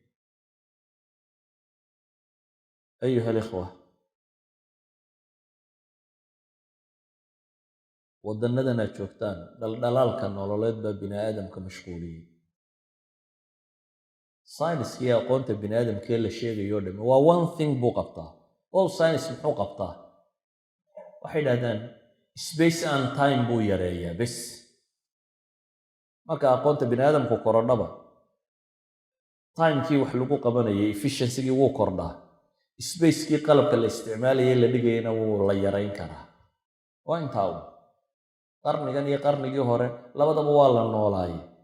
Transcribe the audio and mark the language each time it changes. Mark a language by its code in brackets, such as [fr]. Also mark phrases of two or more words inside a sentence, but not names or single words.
[ar] أيها الإخوة, [so] waddannadan aad joogtaan dhaldhalaalka nololeed baa bini aadamka mashquuliyey. sayniskii aqoonta bini aadamkee la sheegayo o dhamme waa [en] one thing [so] buu qabtaa. [en] all science [so] muxuu qabtaa? waxay dhahdaan [en] space and time [so] buu yareeyaa bes. marka aqoonta bini aadamku korodhaba timekii wax lagu qabanayay efficiency-gii wuu kordhaa, spacekii qalabka la isticmaalayay la dhigayana wuu la yarayn karaa. waa intaa u qarnigan iyo qarnigii hore labadaba waa la noolaayay.